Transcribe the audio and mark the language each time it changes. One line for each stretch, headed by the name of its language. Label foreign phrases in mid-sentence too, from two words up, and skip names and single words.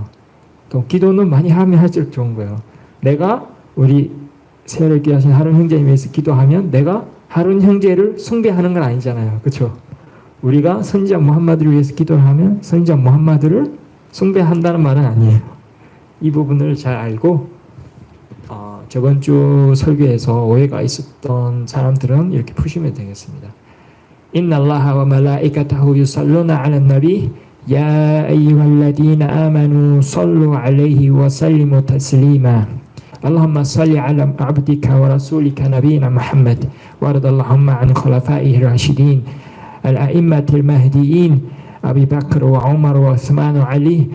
Korean: 또 기도는 많이 하면 할수록 좋은 거예요. 내가 우리 세월을 귀하신 하룬 형제를 위해서 기도하면 내가 하룬 형제를 숭배하는 건 아니잖아요. 그렇죠? 우리가 선지자 무함마드를 위해서 기도를 하면 선지자 무함마드를 숭배한다는 말은 아니에요. 이 부분을 잘 알고 저번 주 설교에서 오해가 있었던 사람들은 이렇게 푸시면 되겠습니다.
Arabic: إن الله وملائكته يصلون على النبي يا أيها الذين آمنوا صلوا عليه وسلموا تسليما اللهم صل على عبدك ورسولك نبينا محمد وارض اللهم عن خلفائه الراشدين الأئمة المهديين أبي بكر وعمر وعثمان وعلي